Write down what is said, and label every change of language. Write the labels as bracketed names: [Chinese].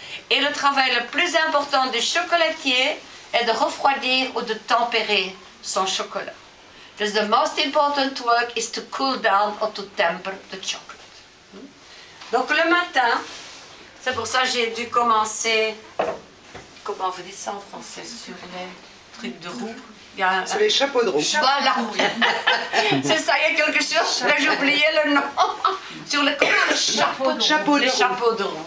[French] Et le travail le plus important du chocolatier est de refroidir ou de tempérer son chocolat. [English] Because the most important work is to cool down or to temper the chocolate. [French] Donc le matin, c'est pour ça que j'ai dû commencer, comment vous dites ça en français, sur les trucs de roue. Sur les chapeaux de roue. Voilà. C'est ça, il y a quelque chose, là j'ai oublié le nom. Sur le chapeau de roue.